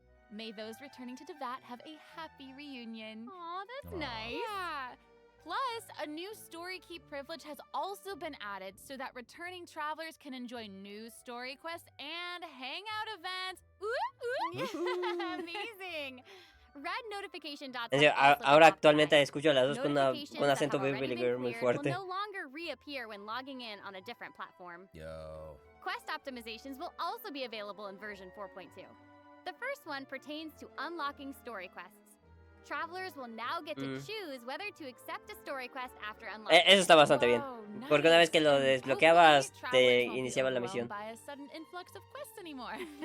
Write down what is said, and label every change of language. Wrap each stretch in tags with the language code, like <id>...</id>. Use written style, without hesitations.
<en>May those returning to Devat have a happy reunion. Aw, that's nice. Yeah. Plus, a new story key privilege has also been added so that returning travelers can enjoy new story quests and hangout events. Amazing. Red notification dots.</en> <es>En serio, ahora actualmente escucho las dos con un acento Beverly Girl muy fuerte.</es> <en>Will no longer reappear when logging in on a different platform. Yo. Quest optimizations will also be available in version 4.2. The first one pertains to unlocking story quests. Travelers will now get to choose whether to accept a story quest after unlocking.</en> <es>Eso está bastante bien. Porque una vez que lo desbloqueabas, te iniciaba la misión.</es> <en>By a sudden influx of quests anymore.</en>